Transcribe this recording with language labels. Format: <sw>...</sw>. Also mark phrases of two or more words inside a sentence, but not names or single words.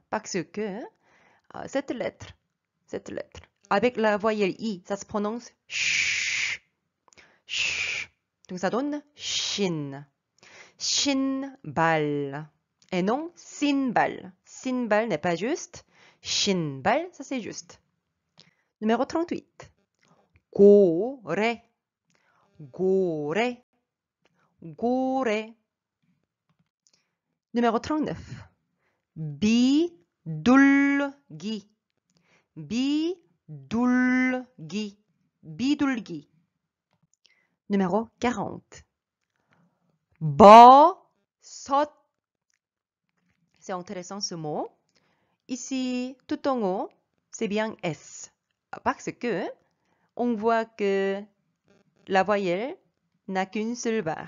<fr>Parce que cette lettre, avec la voyelle I, ça se prononce sh. Sh. Donc ça donne shin. 신발. Et non sinbal. Sinbal n'est pas juste. 신발, ça c'est juste. Numéro 38.</fr> <ko>고래. 고래. 고래.</ko> <fr>Numéro 39. 비둘기.</fr> <ko>비둘기. 비둘기.</ko> <fr>Numéro 40. 버섯. C'est intéressant ce mot. Ici, tout en haut, c'est bien S. Parce que on voit que la voyelle n'a qu'une seule barre.</fr>